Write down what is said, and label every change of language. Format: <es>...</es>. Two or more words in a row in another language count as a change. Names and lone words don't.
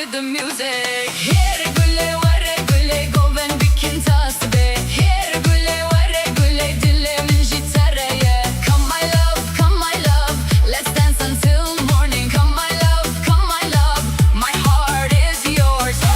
<ku>music. Here güle vare güle goven bikin tasbe. Here güle vare güle dilimin jitareye.</ku> <en>Come my love, let's dance until morning. Come my love, my heart is yours.</en>